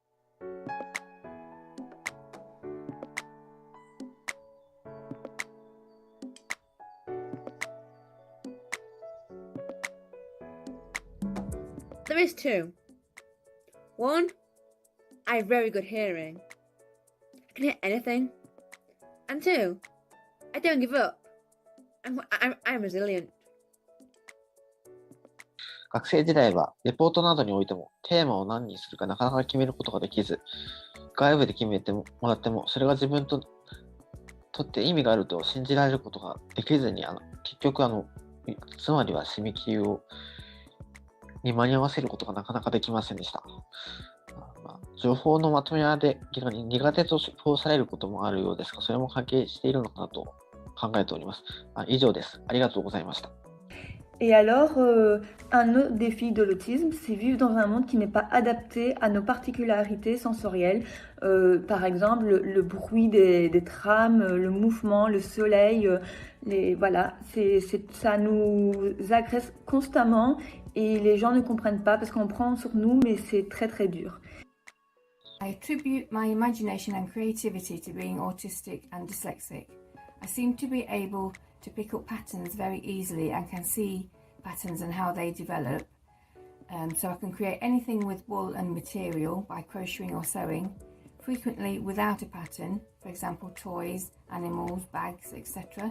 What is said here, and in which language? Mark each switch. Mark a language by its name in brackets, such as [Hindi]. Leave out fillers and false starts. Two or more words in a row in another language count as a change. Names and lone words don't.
[English] There is 2. 1, I have very good hearing. I can hear anything. And 2, I don't give up. I'm resilient. [Japanese] 学生時代はレポートなどにおいてもテーマを何にするかなかなか決めることができず、外部で決めてもらってもそれが自分とって意味があると信じられることができずに、結局つまりは締め切りに間に合わせることがなかなかできませんでした。情報のまとめで苦手と評されることもあるようですが、それも関係しているのかなと考えております。以上です。ありがとうございました。 [French] Et alors, un autre défi de l'autisme, c'est vivre dans un monde qui n'est pas adapté à nos particularités sensorielles. Par exemple, le bruit des trams, le mouvement, le soleil, voilà, ça nous agresse constamment et les gens ne comprennent pas parce qu'on prend sur nous, mais c'est très très dur. [English] I attribute my imagination and creativity to being autistic and dyslexic. I seem to be able to pick up patterns very easily and can see patterns and how they develop. So I can create anything with wool and material by crocheting or sewing, frequently without a pattern, for example toys, animals, bags, etc.